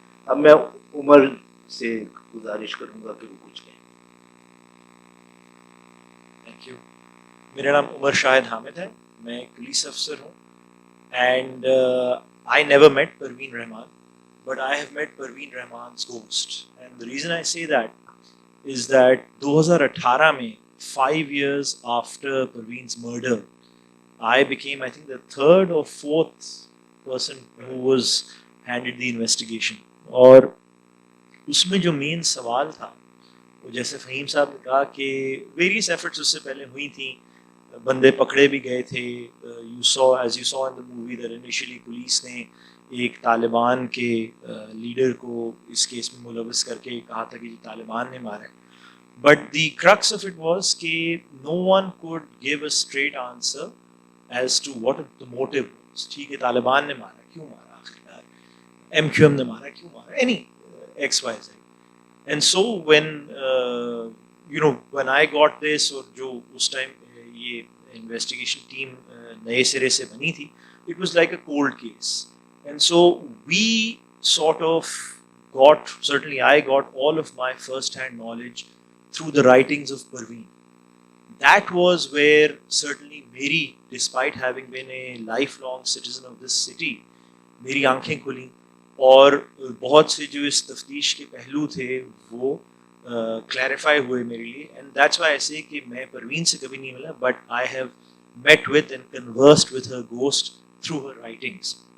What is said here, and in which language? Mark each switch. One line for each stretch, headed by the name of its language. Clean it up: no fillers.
Urdu: اب میں عمر سے گزارش کروں گا کہ وہ کچھ کہیں. Thank you. میرا نام عمر شاہد حامد ہے, میں ایک پولیس افسر ہوں,
English: And I never met Parveen Rahman, but I have met Parveen Rahman's ghost. And the reason I say that is that 2018 mein, 5 years after Parveen's murder, I became, I think, the third or fourth person who was handed the investigation.
Urdu: اور اس میں جو مین سوال تھا وہ جیسے فہیم صاحب نے کہا کہ
English: various efforts
Urdu: اس سے پہلے ہوئی تھیں, بندے پکڑے بھی گئے تھے.
English: you saw as you saw in the movie that initially
Urdu: police نے ایک طالبان کے لیڈر کو اس کیس میں ملوث کر کے کہا تھا کہ یہ طالبان نے مارا ہے.
English: But the crux of it was کہ no one could give a straight answer as to what the motive was.
Urdu: ٹھیک ہے, طالبان نے مارا, کیوں مارا آخرکار, ایم کیو ایم نے مارا, کیوں مارا,
English: Any X Y Z. And so when you know when I got this,
Urdu: اور جو اس ٹائم یہ انویسٹیگیشن ٹیم نئے سرے سے بنی تھی,
English: It was like a cold case. And so we sort of got, certainly I got all of my first-hand knowledge through the writings of Parveen. That was where certainly Meri, despite having been a lifelong citizen of this city,
Urdu: میری آنکھیں کھلیں اور بہت سے جو اس تفتیش کے پہلو تھے وہ کلیریفائی ہوئے میرے لیے.
English: and that's why I say
Urdu: کہ میں پروین سے کبھی نہیں ملا,
English: But I have met with and conversed with her ghost through her writings.